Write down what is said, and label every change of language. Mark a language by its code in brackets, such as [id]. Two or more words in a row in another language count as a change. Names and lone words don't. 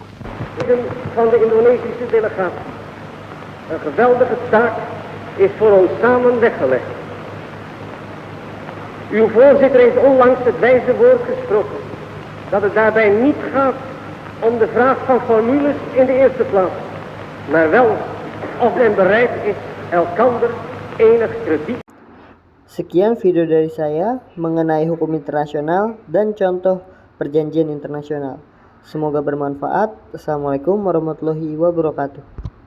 [nl] Van de Indonesische delegatie. Een geweldige taak is voor ons samen weggelegd. Uw voorzitter heeft onlangs het wijze woord gesproken dat het daarbij niet gaat om de vraag van formules in de eerste plaats, maar wel of men bereid is elkander enig krediet. [id] Sekian video dari saya mengenai hukum internasional dan contoh perjanjian internasional. Semoga bermanfaat. [ar] السلام عليكم ورحمة الله وبركاته.